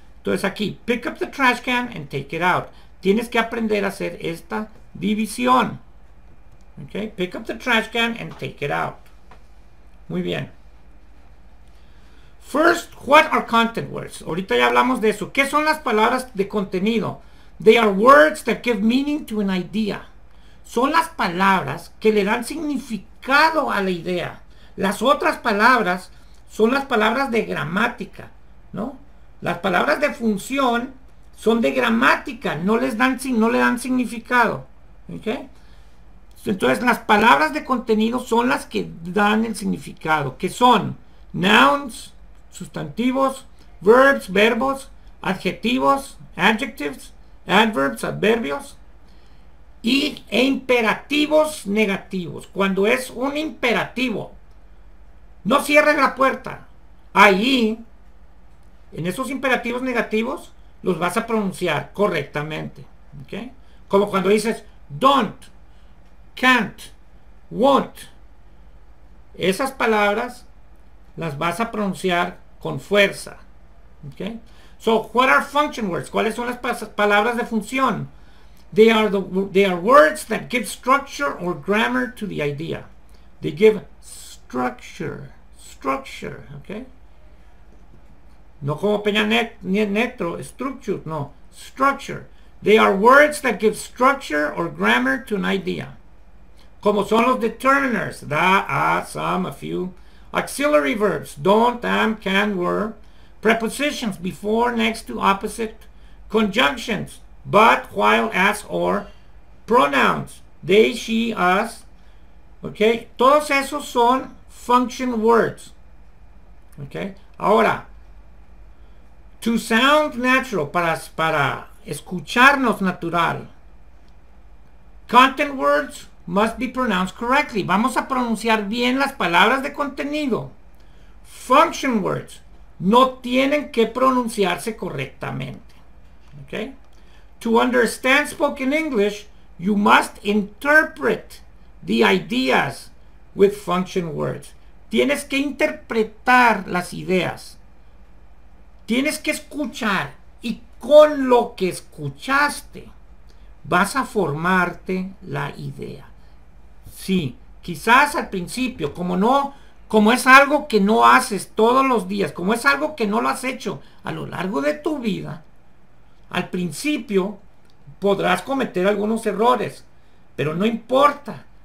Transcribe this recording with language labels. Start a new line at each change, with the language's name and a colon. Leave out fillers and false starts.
Spanish: Entonces aquí,
English: pick up the trash can and take it out.
Spanish: Tienes que aprender a hacer esta división.
English: Okay, pick up the trash can and take it out.
Spanish: Muy bien.
English: First, what are content words?
Spanish: Ahorita ya hablamos de eso. ¿Qué son las palabras de contenido?
English: They are words that give meaning to an idea.
Spanish: Son las palabras que le dan significado a la idea. Las otras palabras son las palabras de gramática, ¿no? Las palabras de función son de gramática, no le dan significado. ¿Okay? Entonces las palabras de contenido son las que dan el significado, que son nouns, sustantivos, verbs, verbos, adjetivos, adjectives, adverbs, adverbios, e imperativos negativos. Cuando es un imperativo, no cierres la puerta. Ahí, en esos imperativos negativos, los vas a pronunciar correctamente. ¿Okay? Como cuando dices don't, can't, won't. Esas palabras las vas a pronunciar con fuerza. ¿Okay?
English: So, what are function words?
Spanish: ¿Cuáles son las palabras de función?
English: They are words that give structure or grammar to the idea. They give structure, ¿ok?
Spanish: No como Peña Neto, structure, no, structure.
English: They are words that give structure or grammar to an idea. Como son los determiners, the, a, some, a few. Auxiliary verbs, don't, am, can, were. Prepositions, before, next to, opposite. Conjunctions, but, while, as, or. Pronouns, they, she, us. ¿Ok?
Spanish: Todos esos son function words. ¿Ok? Ahora,
English: to sound natural,
Spanish: para escucharnos natural.
English: Content words must be pronounced correctly.
Spanish: Vamos a pronunciar bien las palabras de contenido. Function words no tienen que pronunciarse correctamente. ¿Ok?
English: To understand spoken English, you must interpret the ideas with function words.
Spanish: Tienes que interpretar las ideas. Tienes que escuchar. Y con lo que escuchaste, vas a formarte la idea. Sí, quizás al principio, como es algo que no haces todos los días, como es algo que no lo has hecho a lo largo de tu vida, al principio podrás cometer algunos errores, pero no importa.